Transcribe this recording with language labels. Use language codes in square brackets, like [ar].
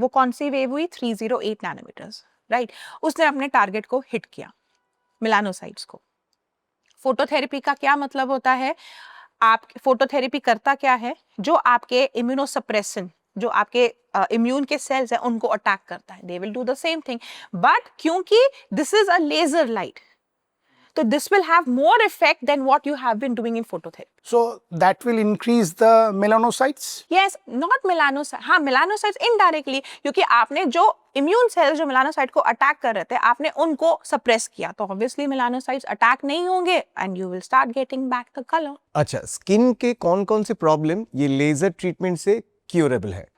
[hi] वो कौन सी वेव हुई, 308 नैनोमीटर्स, राइट। उसने अपने टारगेट को हिट किया, मेलानोसाइट्स को। फोटोथेरेपी का क्या मतलब होता है, आप फोटोथेरेपी करता क्या है, जो आपके इम्यूनोसप्रेशन, जो आपके इम्यून के सेल्स हैं उनको अटैक करता है, [en] they will do the same thing, [hi] but क्योंकि this is a laser light, [en] तो this will have more effect than what you have been doing in phototherapy. So that will increase the melanocytes. Yes, not melanocytes. [hi] हाँ, melanocytes indirectly, क्योंकि आपने जो immune cells जो melanocyte को attack कर रहे थे आपने उनको सप्रेस किया, तो ऑब्वियसली मेलानोसाइट्स अटैक नहीं होंगे [en] And you will start getting back the colour. [hi] अच्छा, स्किन के कौन कौन से प्रॉब्लम ये लेजर ट्रीटमेंट से क्यूरेबल है?